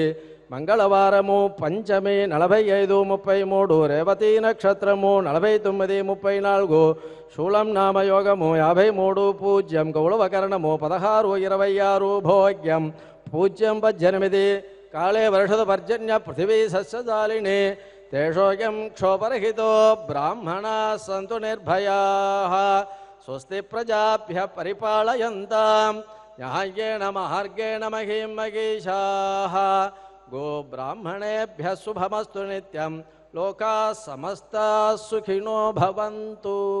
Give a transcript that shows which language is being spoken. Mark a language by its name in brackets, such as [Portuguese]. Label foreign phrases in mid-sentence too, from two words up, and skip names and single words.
[Telugu] మంగళవారము పంచమి 45-33 రేవతి నక్షత్రము 49-34 శూలం నామయోగము 53 పూజ్యం కౌళవకరణము 16-26 భోగ్యం పూజ్యం 18 [Sanskrit] కాళే వర్షద పర్జన్య పృథివీ సస్యశాలిని తేషోయం క్షోభరహితో బ్రాహ్మణా సంతు నిర్భయాః స్వస్తి ప్రజాభ్యః పరిపాలయంతాం న్యాయేన మార్గేణ మహీం మహీషాః गो ब्राह्मणेभ्यः शुभमस्तु नित्यं लोकाः समस्ताः सुखिनो भवन्तु।